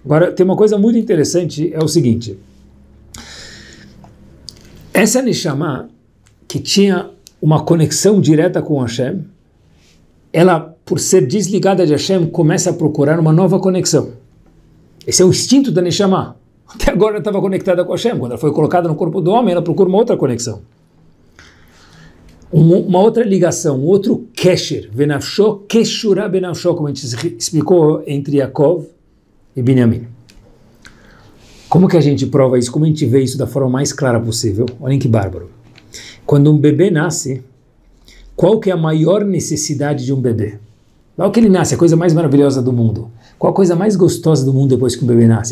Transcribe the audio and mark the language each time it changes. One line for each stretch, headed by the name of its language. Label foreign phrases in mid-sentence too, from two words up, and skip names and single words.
Portuguese: Agora, tem uma coisa muito interessante, é o seguinte. Essa Neshama, que tinha uma conexão direta com Hashem, ela, por ser desligada de Hashem, começa a procurar uma nova conexão. Esse é o instinto da Neshama. Até agora ela estava conectada com Hashem. Quando ela foi colocada no corpo do homem, ela procura uma outra conexão. Uma outra ligação, um outro
Hebrew: קשר ונפשו קשורה בנפשו,
Portuguese: como a gente explicou entre Yaakov e Binyamin. Como que a gente prova isso? Como a gente vê isso da forma mais clara possível? Olhem que bárbaro. Quando um bebê nasce, qual que é a maior necessidade de um bebê? Logo que ele nasce, a coisa mais maravilhosa do mundo. Qual a coisa mais gostosa do mundo depois que o bebê nasce?